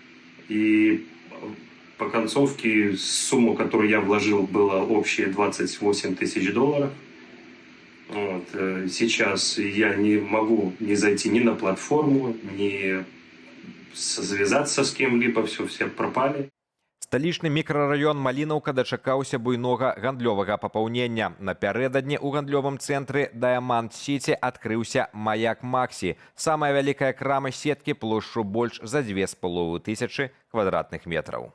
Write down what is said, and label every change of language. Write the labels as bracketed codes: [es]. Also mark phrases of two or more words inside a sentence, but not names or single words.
[ru] И по концовке сумма, которую я вложил, была общая 28 тысяч долларов. Вот. Сейчас я не могу не зайти ни на платформу, ни связаться с кем-либо, все пропали. [be] Сталічны мікрараён Малінаўка дачакаўся буйнога гандлёвага папаўнення. Напярэдадні ў гандлёвым цэнтры Дыяманд-Сіці адкрыўся Маяк Максі. Самая вялікая крама сеткі плошчу больш за 2500 квадратных метраў.